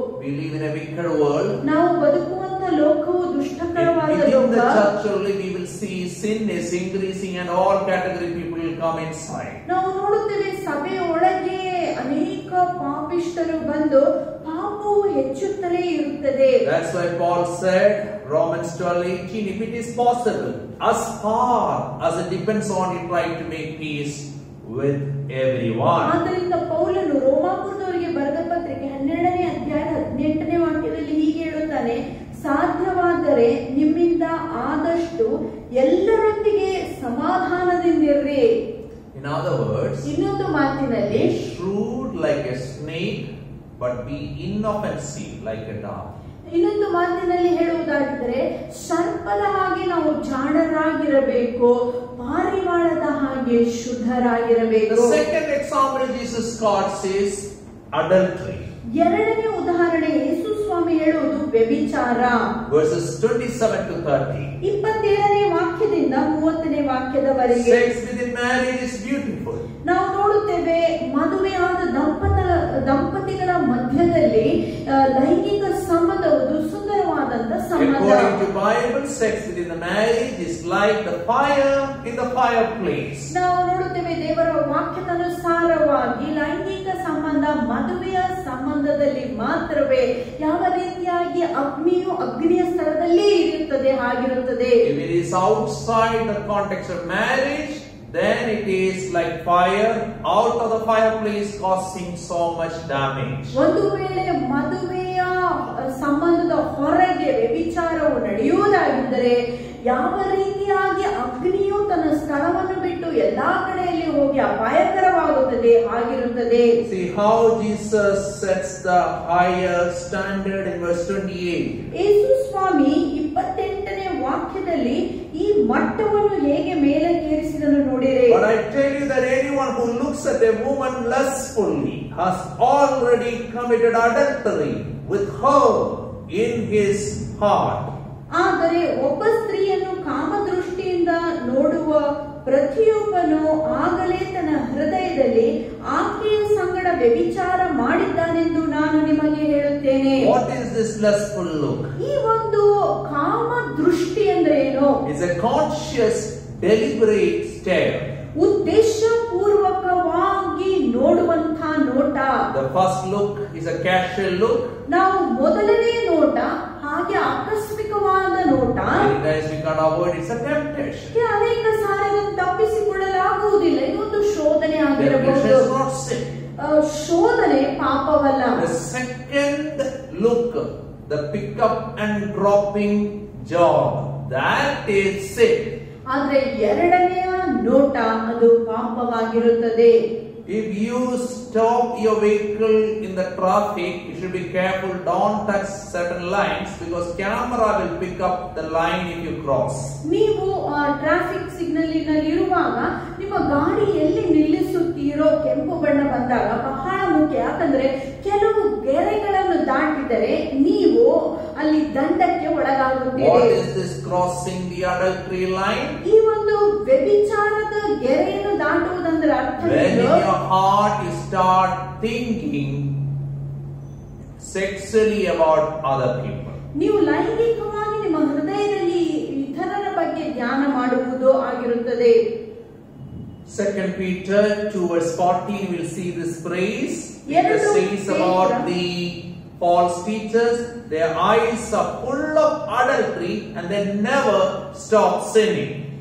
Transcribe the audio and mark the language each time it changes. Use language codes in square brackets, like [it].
[en] We live in a wicked world. [kn] ನಾವು ಬದುಕುವಂತ ಲೋಕವು ದುಷ್ಟಕರವಾದ [en] Within [kn] ಲೋಕ. [en] the church only we will see sin is increasing and all category people will come inside. [kn] ನಾವು ನೋಡುತ್ತೇವೆ ಸಭೆಯ ಒಳಗೆ ಅನೇಕ ಪಾಪಿಷ್ಠರು ಬಂದು ಪಾಪವು ಹೆಚ್ಚುತ್ತಲೇ ಇರುತ್ತದೆ. [en] That's why Paul said, Romans 12:18, if it is possible, as far as it depends on you, try to make peace with everyone. [kn] ಆದ್ದರಿಂದ ಪೌಲನು ರೋಮಾಪುರದವರಿಗೆ ಬರೆದ ಪತ್ರಿಕೆ 12ನೇ ಅಧ್ಯಾಯ 18ನೇ ವಾಕ್ಯದಲ್ಲಿ ಹೀಗೆ ಹೇಳುತ್ತಾನೆ, ಸಾಧ್ಯವಾದರೆ ನಿಮ್ಮಿಂದ ಆದಷ್ಟು ಎಲ್ಲರೊಂದಿಗೆ ಸಮಾಧಾನದಿಂದಿರ್ರಿ. [en] In other words, [kn] ಇನ್ನೊಂದು ಮಾತಿನಲ್ಲಿ [en] be shrewd like a snake, but be inoffensive like a dove. [kn] ಇನ್ನೊಂದು ಮಾತಿನಲ್ಲಿ ಹೇಳುವುದಾಗಿದ್ದರೆ ಸರ್ಪದ ಹಾಗೆ ನಾವು ಜಾಣರಾಗಿರಬೇಕು, ಪಾರಿವಾಳದ ಹಾಗೆ ಶುದ್ಧರಾಗಿರಬೇಕು. [en] The second example Jesus quotes is adultery. [kn] ಎರಡನೇ ಉದಾಹರಣೆ ಯೇಸು ಸ್ವಾಮಿ ಹೇಳುವುದು ವ್ಯಭಿಚಾರ. [en] Verses 27 to 30. [kn] 27ನೇ ವಾಕ್ಯದಿಂದ 30ನೇ ವಾಕ್ಯದವರೆಗೆ. [en] Sex within marriage is beautiful. [kn] ನಾವು ನೋಡುತ್ತೇವೆ ಮದುವೆಯಾದ ದಂಪತಿಗಳ ಮಧ್ಯದಲ್ಲಿ ಲೈಂಗಿಕ ಸಂಬಂಧವು ಸುಂದರವಾದಂತ ಸಂಬಂಧ. [en] According to Bible, sex within the marriage is like the fire in the fireplace. [kn] ನಾವು ನೋಡುತ್ತೇವೆ ದೇವರ ವಾಕ್ಯದ ಅನುಸಾರವಾಗಿ ಲೈಂಗಿಕ ಸಂಬಂಧ ಮದುವೆಯ ಸಂಬಂಧದಲ್ಲಿ ಮಾತ್ರವೇ ಯಾವ ರೀತಿಯಾಗಿ ಅಗ್ನಿಯ ಸ್ಥಳದಲ್ಲಿ ಇರುತ್ತದೆ ಹಾಗಿರುತ್ತದೆ. [en] If it is outside the context of marriage, then it is like fire out of the fireplace causing so much damage. [kn] ಒಂದು ವೇಳೆ ಮದುವೆಯ ಸಂಬಂಧದ ಹೊರಗೆ ವ್ಯಭಿಚಾರವು ನಡೆಯುವುದಾಗಿದ್ದರೆ ಯಾವ ರೀತಿಯಾಗಿ ಅಗ್ನಿಯು ತನ್ನ ಸ್ಥಳವನ್ನು ಬಿಟ್ಟು ಎಲ್ಲಾ ಕಡೆಯಲ್ಲಿ ಹೋಗಿ ಅಪಾಯಕರವಾಗುತ್ತದೆ ಹಾಗಿರುತ್ತದೆ. [en] See how Jesus sets the higher standard in verse 28. [kn] ಯೇಸು ಸ್ವಾಮಿ 28ನೇ ವಾಕ್ಯದಲ್ಲಿ ಈ ಮಟ್ಟವನ್ನು ಹೇಗೆ ಮೇಲಕ್ಕೇರಿಸಿದನು ನೋಡಿರಿ. [en] But I tell you that anyone who looks at a woman lustfully has already committed adultery with her in his heart. [kn] ಆದರೆ ಒಬ್ಬ ಸ್ತ್ರೀಯನ್ನು ಕಾಮದೃಷ್ಟಿಯಿಂದ ನೋಡುವ ಪ್ರತಿಯೊಬ್ಬನು ಆಗಲೇ ತನ್ನ ಹೃದಯದಲ್ಲಿ ಆಕೆಯ ಸಂಗಡ ವ್ಯಭಿಚಾರ ಮಾಡಿದ್ದಾನೆಂದು ನಾನು ನಿಮಗೆ ಹೇಳುತ್ತೇನೆ. [en] What is this lustful look? [kn] ಈ ಒಂದು ಕಾಮದೃಷ್ಟಿ ಅಂದ್ರೆ ಏನು? [en] It's a conscious, deliberate stare. [kn] ಉದ್ದೇಶಪೂರ್ವಕವಾಗಿ ನೋಡುವಂತಹ ನೋಟ. [en] The first look is a casual look. [kn] ನಾವು ಮೊದಲನೇ ನೋಟ ಹಾಗೆ ಆಕಸ್ಮಿಕವಾದ ನೋಟ. [en] Many times we can't avoid it's a temptation. [kn] ಅನೇಕ ಸಾರಿ ಅದನ್ನು ತಪ್ಪಿಸಿಕೊಳ್ಳಲಾಗುವುದಿಲ್ಲ. ಇದೊಂದು ಶೋಧನೆ ಆಗಿರಬಹುದು. [en] Temptation is not sin. [kn] ಶೋಧನೆ ಪಾಪವಲ್ಲ. [en] The second look, the pick up and dropping job, that is sin. [kn] ಆದ್ರೆ ಎರಡನೆಯ ನೋಟ ಅದು ಪಾಪವಾಗಿರುತ್ತದೆ. [en] If you stop your vehicle in the traffic, you should be careful, don't touch certain lines because camera will pick up the line if you cross. [kn] ನೀವು traffic signal ಇರುವಾಗ ನಿಮ್ಮ ಗಾಡಿ ಎಲ್ಲಿ ನಿಲ್ಲಿಸುತ್ತೀರೋ ಕೆಂಪು ಬಣ್ಣ ಬಂದಾಗ ಬಹಳ ಮುಖ್ಯ. ಯಾಕಂದ್ರೆ ಕೆಲವು ಗೆರೆಗಳನ್ನು ದಾಟಿದರೆ ನೀವು ಅಲ್ಲಿ ದಂಡಕ್ಕೆ ಒಳಗಾಗುತ್ತೀರಿ. [en] What is this crossing the adultery line? [kn] ಈ ಒಂದು ವ್ಯಭಿಚಾರದ ಗೆರೆಯನ್ನು ದಾಟುವುದಂದ್ರೆ ಅರ್ಥವೇನು? [en] When in your heart you start thinking sexually about other people. [kn] ನೀವು ಲೈಂಗಿಕವಾಗಿ ನಿಮ್ಮ ಹೃದಯದಲ್ಲಿ ಇತರರ ಬಗ್ಗೆ ಧ್ಯಾನ ಮಾಡುವುದು ಆಗಿರುತ್ತದೆ. [en] 2 Peter 2:14 we'll see this phrase. It says about the false teachers, their eyes are full of adultery and they never stop sinning.